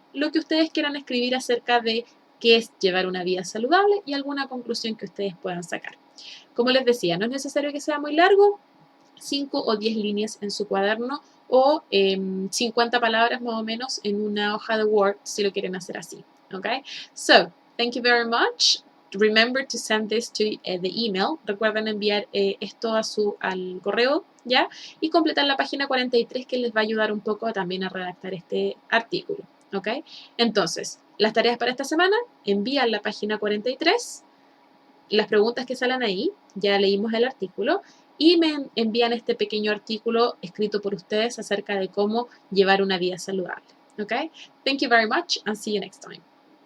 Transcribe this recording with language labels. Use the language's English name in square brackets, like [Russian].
[Spanish] Lo que ustedes quieran escribir acerca de qué es llevar una vida saludable y alguna conclusión que ustedes puedan sacar. Como les decía, no es necesario que sea muy largo, 5 o 10 líneas en su cuaderno o 50 palabras más o menos en una hoja de Word si lo quieren hacer así. [English] Okay? So, thank you very much. Remember to send this to the email. [Spanish] Recuerden enviar esto al correo, ¿ya? Y completar la página 43 que les va a ayudar un poco también a redactar este artículo. ¿Ok? Entonces, las tareas para esta semana, envían la página 43, las preguntas que salen ahí, ya leímos el artículo, y me envían este pequeño artículo escrito por ustedes acerca de cómo llevar una vida saludable. ¿Ok? [English] Thank you very much and see you next time.